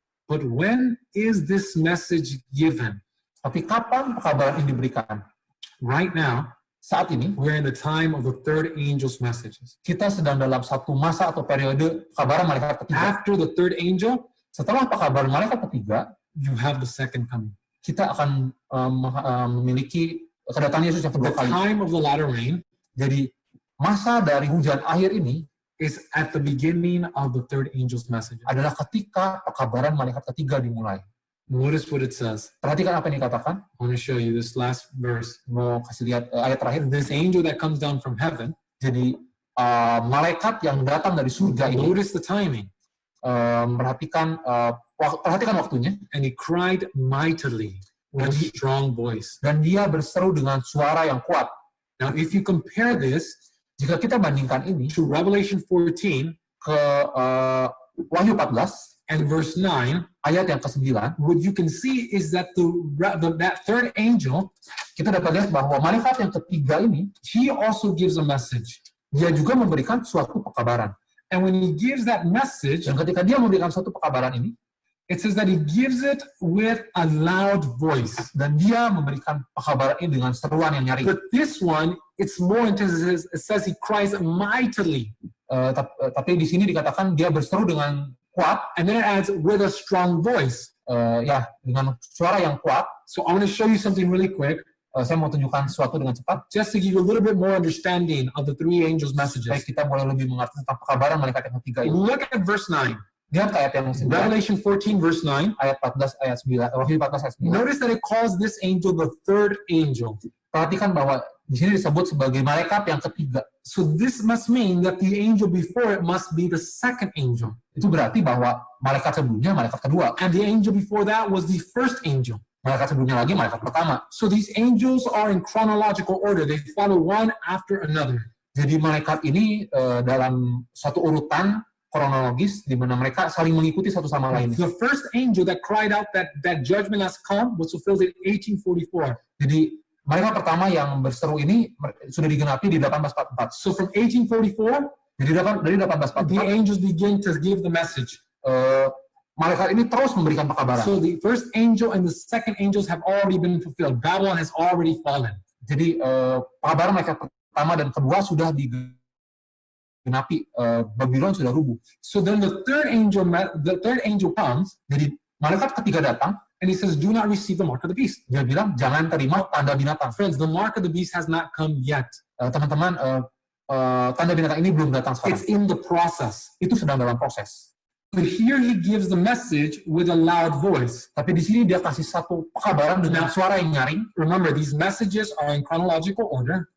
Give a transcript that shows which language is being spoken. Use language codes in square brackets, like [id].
[en] But when is this message given? [id] Tapi kapan pekabaran ini diberikan? [en] Right now, [id] Saat ini, [en] we're in the time of the third angel's messages. [id] kita sedang dalam satu masa atau periode pekabaran malaikat ketiga. [en] After the third angel, [id] Setelah pekabaran malaikat ketiga, [en] you have the second coming. [id] kita akan memiliki kedatangan Yesus yang kedua [en] The time of the latter rain [id] Jadi masa dari hujan akhir ini [en] is at the beginning of the third angel's messages. [id] adalah ketika pekabaran malaikat ketiga dimulai. [en] Notice what it says. [id] Perhatikan apa yang dikatakan. [en] I want to show you this last verse. [id] Mau kasih lihat ayat terakhir. [en] This angel that comes down from heaven, [id] Jadi malaikat yang datang dari surga ini, [en] notice the timing, [id] perhatikan waktunya, [en] and he cried mightily with a strong voice. [id] dan dia berseru dengan suara yang kuat. [en] Now, if you compare this [id] Jika kita bandingkan ini [en] to Revelation 14 [id] ke Wahyu 14 [en] and verse 9, [id] ayat yang ke-9, [en] what you can see is that that third angel, [id] kita dapat lihat bahwa malaikat yang ketiga ini [en] he also gives a message. [id] dia juga memberikan suatu pekabaran. [en] And when he gives that message, [id] Dan ketika dia memberikan suatu pekabaran ini, [en] it says that he gives it with a loud voice. [id] dan dia memberikan pekabaran ini dengan seruan yang nyaring. [en] But this one, it's more intense. It says he cries mightily. [id] Tapi di sini dikatakan dia berseru dengan kuat, [en] And then it adds with a strong voice. [id] ya dengan suara yang kuat. [en] So I want to show you something really quick, [id] Saya mau tunjukkan sesuatu dengan cepat [en] just to give you a little bit more understanding of the three angels' [id] supaya [en] messages. [id] kita mulai lebih mengerti tentang pekabaran malaikat yang ketiga ini. [en] Look at verse 9. [id] Lihat ayat yang 9, [en] Revelation 14, verse 9. [id] ayat 14, ayat 9, Wahyu 14 ayat 9. [en] Notice that it calls this angel the third angel. [id] Perhatikan bahwa di sini disebut sebagai malaikat yang ketiga. [en] So this must mean that the angel before it must be the second angel. [id] Itu berarti bahwa malaikat sebelumnya malaikat kedua. [en] And the angel before that was the first angel. [id] Malaikat sebelumnya lagi malaikat pertama. [en] So these angels are in chronological order. They follow one after another. [id] Jadi malaikat ini dalam satu urutan kronologis di mana mereka saling mengikuti satu sama lain. [en] The first angel that cried out that judgment has come was fulfilled in 1844. [id] Jadi malaikat pertama yang berseru ini sudah digenapi di 1844. [en] So from 1844, [id] Jadi dari [en] the [id] 1844 [en] angels begin to give the message. [id] malaikat ini terus memberikan pekabaran. [en] So the first angel and the second angels have already been fulfilled. Babylon has already fallen. [id] Jadi pekabaran malaikat pertama dan kedua sudah digenapi. Babylon sudah rubuh. [en] So then the third angel comes, [id] Jadi malaikat ketiga datang, [en] and he says, "Do not receive the mark of the beast." [id] dia bilang jangan terima tanda binatang. [en] Friends, the mark of the beast has not come yet. [id] Teman-teman, tanda binatang ini belum datang sekarang. [en] It's in the process. [id] Itu sedang dalam proses. [en] But here he gives the message with a loud voice. [id] Tapi di sini dia kasih satu pekabaran dengan suara yang nyaring. [en] Remember, these messages are in chronological order,